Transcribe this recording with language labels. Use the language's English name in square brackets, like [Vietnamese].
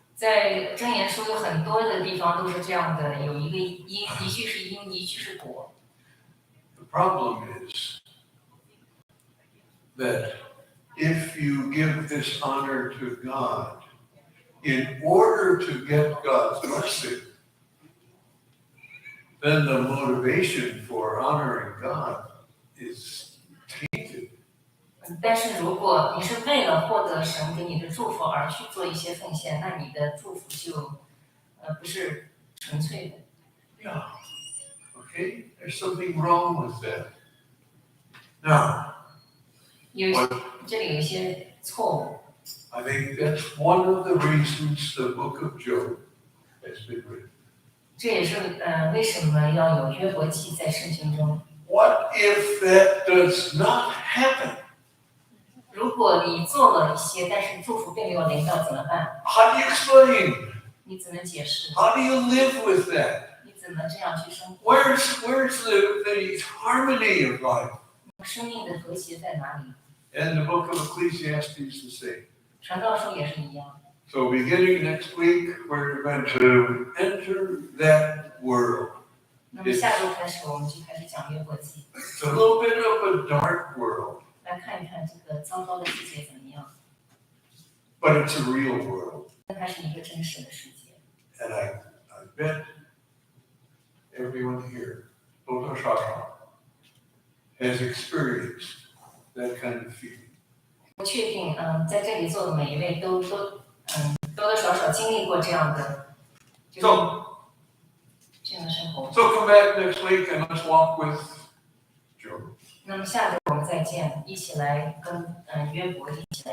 [Chinese] 在箴言书有很多的地方都是这样的，有一个因，一句是因，一句是果。 [English] The problem is that if you give this honor to God in order to get God's blessing, then the motivation for honoring God is tainted. [Chinese] 但是如果你是为了获得神给你的祝福而去做一些奉献，那你的祝福就不是纯粹的。 [English] Yeah. Okay? There's something wrong with that. Now, [Chinese] 这里有一些错误。 [English] I think that's one of the reasons the book of Job has been written. [Chinese] 这也是为什么要有约伯记在圣经中。 [English] What if that does not happen? [Chinese] 如果你做了一些，但是祝福并没有临到，怎么办？ [English] How do you explain? [Chinese] 你怎么解释？ [English] How do you live with that? [Chinese] 你怎么这样去生活？ [English] Where's the harmony of life? [Chinese] 生命的和谐在哪里？ [English] And the book of Ecclesiastes the same. [Chinese] 传道书也是一样。 [English] So beginning next week, we're going to enter that world. [Chinese] 那么下周开始，我们就开始讲约伯记， [English] It's a little bit of a dark world, [Chinese] 来看一看这个糟糕的世界怎么样。 [English] but it's a real world. [Chinese] 它是一个真实的世界。 [English] And I bet everyone here, has experienced that kind of feeling. [Chinese] 我确定，在这里坐的每一位多多少少经历过这样的，就是 [English] So, [Chinese] 这样的生活。 [English] so come back next week and let's walk with Joe. [Chinese] 那么下周我们再见，一起来跟约伯一起来